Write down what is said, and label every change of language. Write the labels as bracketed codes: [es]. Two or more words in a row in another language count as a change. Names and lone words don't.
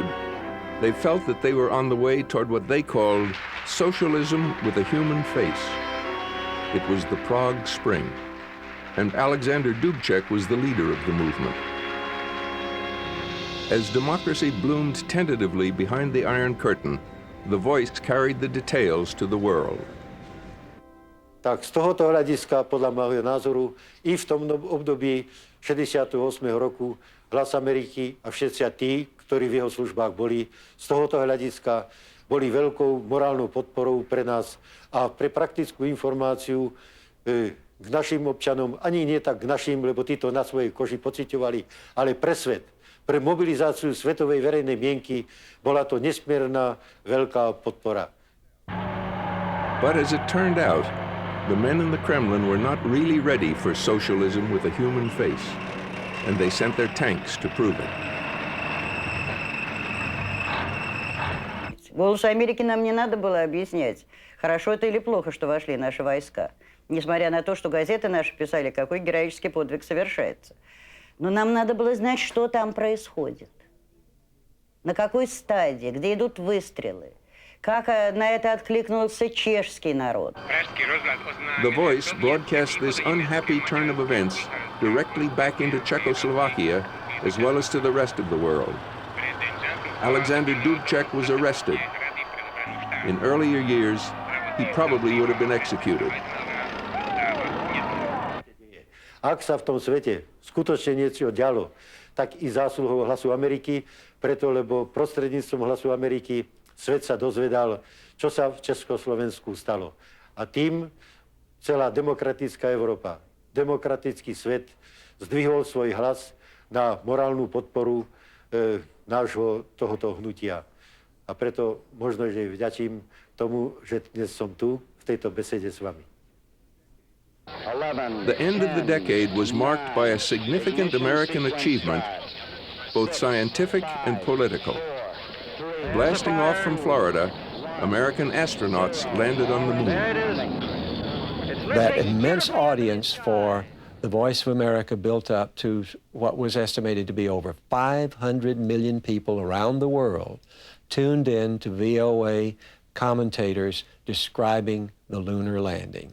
[en] They felt that they were on the way toward what they called socialism with a human face. It was the Prague Spring, and Alexander Dubček was the leader of the movement. As democracy bloomed tentatively behind the Iron Curtain, the Voice carried the details to the world. [sk] Tak z tohoto hľadiska, podľa môjho názoru, i v tom období 68. roku Hlas Ameriky a všetci tí, ktorí v jeho službách boli, z tohoto hľadiska boli veľkou morálnou podporou pre nás a pre praktickú informáciu k našim občanom, ani nie tak k našim, lebo títo na svojej koži pociťovali, ale pre svet, pre mobilizáciu svetovej verejnej mienky bola to nesmierna veľká podpora. [en] But as it turned out, the men in the Kremlin were not really ready for socialism with a human face, and they sent their tanks to prove it. [ru] «Голосу Америки» нам не надо было объяснять, хорошо это или плохо, что вошли наши войска. Несмотря на то, что газеты наши писали, какой героический подвиг совершается. Но нам надо было знать, что там происходит. На какой стадии, где идут выстрелы. Как на это откликнулся чешский народ. [en] The Voice broadcast this unhappy turn of events directly back into Czechoslovakia, as well as to the rest of the world. Alexander Dubček was arrested. In earlier years, he probably would have been executed. [sk] Ak sa v tom svete skutočne niečo dialo, tak i zásluhou Hlasu Ameriky, preto lebo prostredníctvom Hlasu Ameriky svet sa dozvedal, čo sa v Československu stalo. A tým celá demokratická Európa, demokratický svet zdvihol svoj hlas na morálnu podporu nášho tohoto hnutia. A preto možno, že vďačím tomu, že dnes som tu v tejto besede s vami. [en] The end of the decade was marked by a significant American achievement, both scientific and political. Blasting off from Florida, American astronauts landed on the moon. That immense audience for the Voice of America built up to what was estimated to be over 500 million people around the world tuned in to VOA commentators describing the lunar landing.